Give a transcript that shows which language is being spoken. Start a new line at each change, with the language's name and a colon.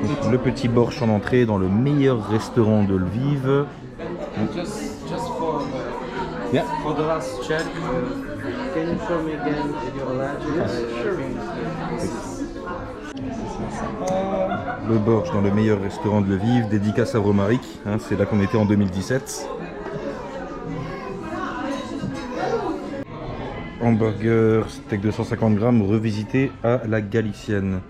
French: Le petit borsch en entrée dans le meilleur restaurant de Lviv.
English: Just for Yeah. for the last check, can you show me again your lunch?
French: Le borsch dans le meilleur restaurant de Lviv, dédicace à Romaric, hein, c'est là qu'on était en 2017. hamburger, steak de 150 grammes revisité à la galicienne.